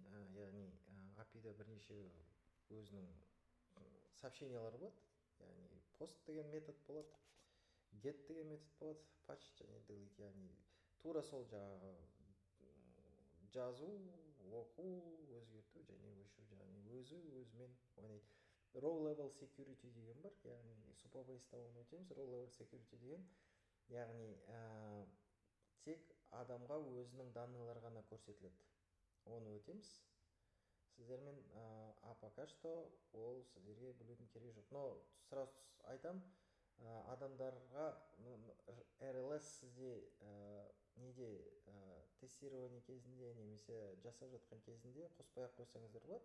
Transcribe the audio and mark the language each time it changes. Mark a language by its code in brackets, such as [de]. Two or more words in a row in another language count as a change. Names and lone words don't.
[kk] Яғни API-да бірнеше өзінің сообщениялары болады. Яғни пост деген метод болады. get деген метод болады, patch және delete, яғни тура сол жаңағы жазу, оқу, өзгерту және өшіру, яғни өзімен ойнайды. [en] Row level security [kk] деген бар, яғни Supabase-та оны өтеміз. [en] Row level security [kk] деген, яғни тек адамға өзінің данныйлар ғана көрсетіледі. Оны өтеміз. Сіздермен [ru] пока что [kk] ол сіздерге білудің керегі жоқ. [ru] Но сразу [kk] айтам, адамдарға RLS сізде неде тестирование кезінде немесе жасап жатқан кезінде қоспай ақ қойсаңыздар болады.